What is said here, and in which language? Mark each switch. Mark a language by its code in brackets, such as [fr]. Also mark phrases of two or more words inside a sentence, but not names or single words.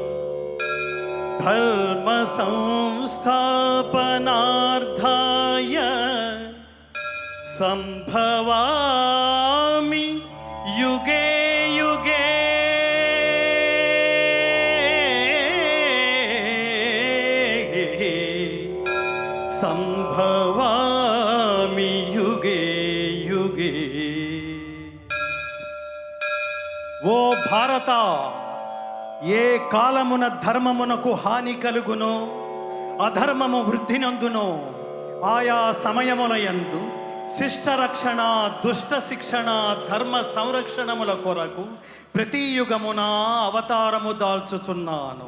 [sa] धर्म संस्थापनार्थाय संभवामि युगे युगे संभवामि युगे युगे। [te] ఓ భారత, ఏ కాలమున ధర్మమునకు హాని కలుగునో అధర్మము వృద్ధి నందునో ఆయా సమయములయందు శిష్ట రక్షణ దుష్ట శిక్షణ ధర్మ సంరక్షణముల కొరకు ప్రతి యుగమున అవతారము దాల్చుచున్నాను.